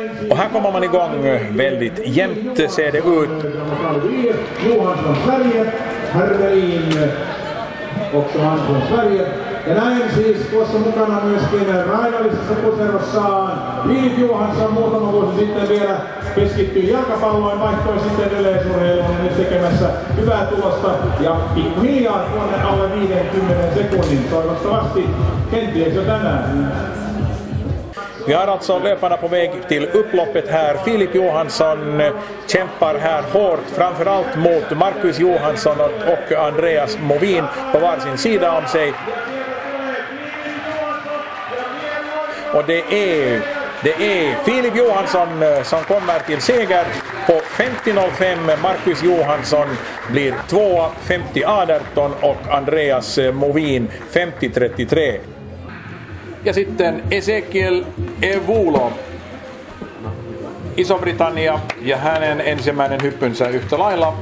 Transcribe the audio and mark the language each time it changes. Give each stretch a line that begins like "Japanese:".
Swedish: Och här kommer man igång väldigt jämnt, ser det ut. Johansson Sverige, Hermelin också han från Sverige.
Finnish: Ja näin siis tuossa mukana myöskin raidallisessa puserossaan Filip Johansson muutama vuosi sitten vielä keskittyi jalkapalloon, vaihtoi sitten yleisurheiluun ja nyt tekemässä hyvää tulosta ja pikkuhiljaa tuonne alle 50 sekunnin toivottavasti kenties jo tänään.
Swedish: Vi har alltså löparna på väg till upploppet här. Filip Johansson kämpar här hårt, framförallt mot Marcus Johansson och Andreas Movin på varsin sida om sig. Och det är Filip Johansson som kommer till seger på 50.05. Marcus Johansson blir 2, 50.18 och Andreas Movin 50.33.
Finnish: Ja sitten Ezekiel Evulo. Iso-Britannia ja hänen ensimmäinen hyppynsä yhtä lailla.